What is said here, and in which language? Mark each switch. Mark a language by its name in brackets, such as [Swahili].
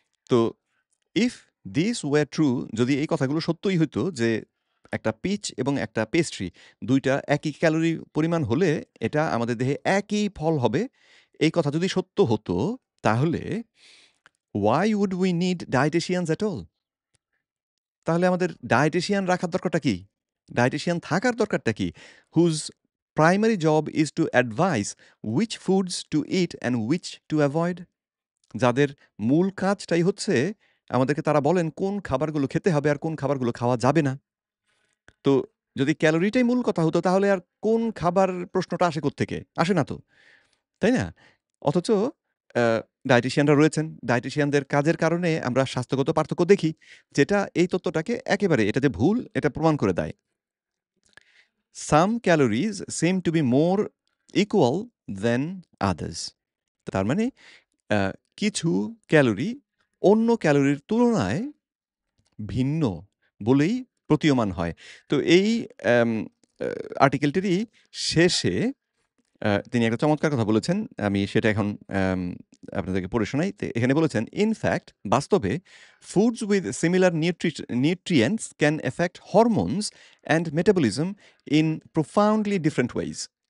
[Bangla] তো [English] if this were true, [Bangla] যদি এই কথাগুলো সত্যই হইতো যে একটা পিচ এবং একটা পেস্ট্রি ২ টা একই ক্যালোরি পরিমাণ হলে এটা আমাদের দেহে একই ফল হবে, এই কথা যদি সত্য হতো তাহলে [English] why would we need dietitians at all? [Bangla] তাহলে আমাদের ডায়েটেশিয়ান রাখার দরকারটা কি? ডায়েটেশিয়ান থাকার দরকারটা কি? [English] Whose primary job is to advise which foods to eat and which to avoid? [Bangla] যাদের মূল কাজটাই হচ্ছে আমাদেরকে তারা বলেন কোন খাবারগুলো খেতে হবে আর কোন খাবারগুলো খাওয়া যাবে না। তো যদি ক্যালোরিটাই মূল কথা হতো তাহলে আর কোন খাবার প্রশ্নটা আসে কোত্থেকে? আসে না তো। তাই না? অথচ আ ডায়েটিশিয়ানরা রয়েছেন। ডায়েটিশিয়ানদের কাজের কারণে আমরা স্বাস্থ্যগত পার্থক্য দেখি। যেটা এই তত্ত্বটাকে একেবারে এটা যে ভুল এটা প্রমাণ করে দেয়। [English] Some calories seem to be more equal than others. [Bangla] তার মানে আ কিছু ক্যালোরি অন্য ক্যালোরির তুলনায় ভিন্ন বলেই প্রতীয়মান হয়। তো এই অ্যাম আ আর্টিকেলটিরই শেষে তিনি একটা চমৎকার কথা বলেছেন। আমি সেটা এখন আপনাদেরকে পড়ে শোনাই। তো এখানে বলেছেন, [English] "in fact [Bangla] বাস্তবে [English] Foods with similar nutrients can affect hormones and metabolism in profoundly different ways.